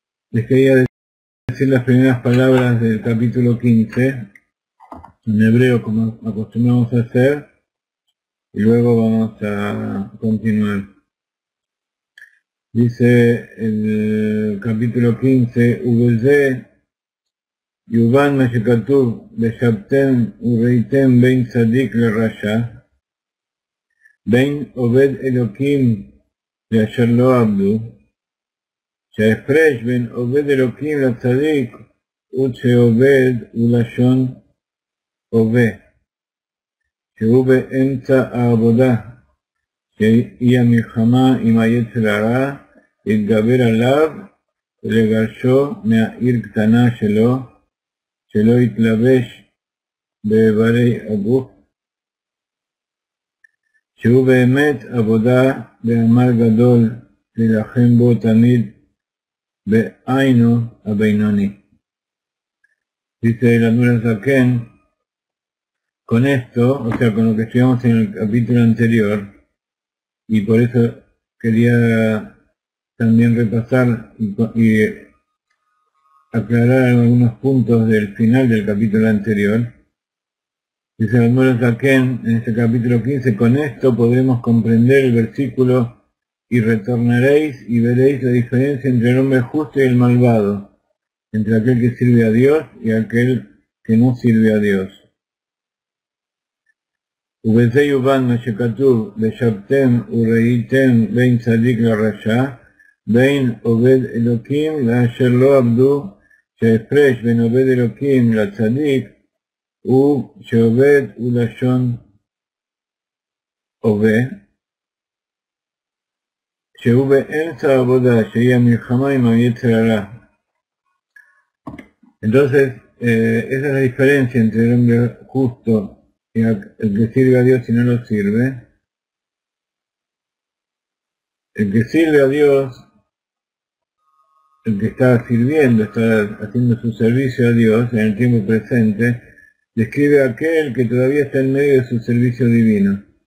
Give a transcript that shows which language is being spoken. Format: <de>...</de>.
<es>Les quería decir las primeras palabras del capítulo 15, en hebreo, como acostumbramos a hacer, y luego vamos a continuar. Dice el capítulo 15,</es> <he>Ubeze, Yuvan Meshekatuv, Beshabtem, Ureitem, Ben Sadik le Rasha, Ben Obed Elokim, le Asher Lo Abdu, שההפרש בין עובד אלוקים לצדיק הוא שעובד ולשון הווה, שהוא באמצע העבודה, שהיא המלחמה עם היצר הרע, להתגבר עליו ולגרשו מהעיר קטנה שלו, שלא יתלבש באיברי הגוף, שהוא באמת עבודה בעמל גדול להילחם בו תמיד Be'ainu Abeinoni.</he> <es>Dice la Nura Zaken, con esto, o sea, con lo que estudiamos en el capítulo anterior, y por eso quería también repasar y aclarar algunos puntos del final del capítulo anterior. Dice la Nura Zaken en este capítulo 15, con esto podremos comprender el versículo y retornaréis y veréis la diferencia entre el hombre justo y el malvado, entre aquel que sirve a Dios y aquel que no sirve a Dios.</es> <he>ובזה יובן מה שכתוב, ושבתם וראיתם בין צדיק לרשע, בין עובד אלוקים לאשר לא עבדו, שההפרש בין עובד אלוקים לצדיק הוא שעובד ולשון הווה, שהוא באמצע העבודה, שהיא המלחמה עם היצר הרע.</he> <es>Entonces, esa es la diferencia entre el hombre justo y el que sirve a Dios y no lo sirve. El que sirve a Dios, el que está sirviendo, está haciendo su servicio a Dios en el tiempo presente, describe a aquel que todavía está en medio de su servicio divino.</es>